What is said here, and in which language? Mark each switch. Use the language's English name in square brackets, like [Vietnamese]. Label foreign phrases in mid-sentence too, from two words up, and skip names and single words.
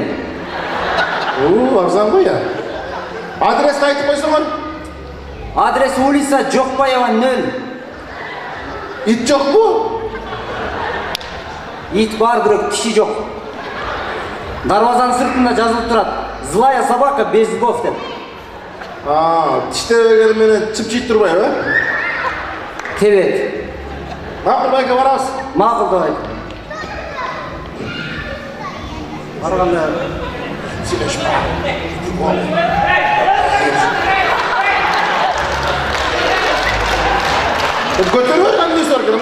[Kyrgyz] Арзан го я. Адрести айтып койсоңор? Адрес улица Жокбаева 0. Ит жокпу? Ит бар, бирок киши жок. Дарбазанын сыртында жазылып турат. [Russian] Злая собака без зубов деп. [Kyrgyz] Тиштебегени менен чыпчыйт турбайбы? Тебет. Макул байке, барабыз. Макул давай. Барганда Сүйлөшпө. Көтөрбөй кандай соргам?